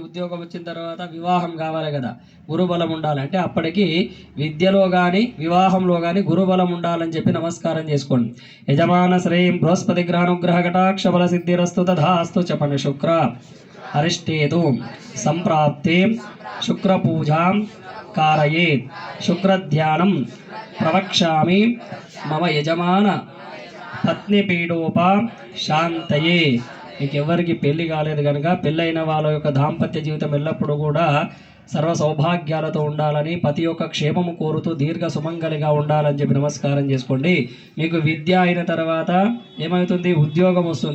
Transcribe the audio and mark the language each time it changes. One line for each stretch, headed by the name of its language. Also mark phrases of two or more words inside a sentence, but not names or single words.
Telugu: ఉద్యోగం వచ్చిన తర్వాత వివాహం కావాలి కదా, గురుబలం ఉండాలి. అంటే అప్పటికి విద్యలో కానీ వివాహంలో కానీ గురుబలం ఉండాలని చెప్పి నమస్కారం చేసుకోండి.
Sanskrit: యజమాన శ్రీం బృహస్పతి గ్రహనుగ్రహ కటాక్ష బల సిద్ధిరస్తు తథాస్తు చెప్పండి. శుక్ర అరిష్టేతు సంప్రాప్తే శుక్రపూజాం कारयेत् शुक्रध्यानं प्रवक्ष्यामि मम यजमान పత్నిపీడోపా శాంతయే.
Telugu: మీకు ఎవరికి పెళ్లి కాలేదు కనుక పెళ్ళైన వాళ్ళ యొక్క దాంపత్య జీవితం ఎల్లప్పుడూ కూడా సర్వ సౌభాగ్యాలతో ఉండాలని, ప్రతి ఒక్క క్షేమము కోరుతూ దీర్ఘ సుమంగలిగా ఉండాలని చెప్పి నమస్కారం చేసుకోండి. మీకు విద్య అయిన తర్వాత ఏమవుతుంది? ఉద్యోగం వస్తుంది.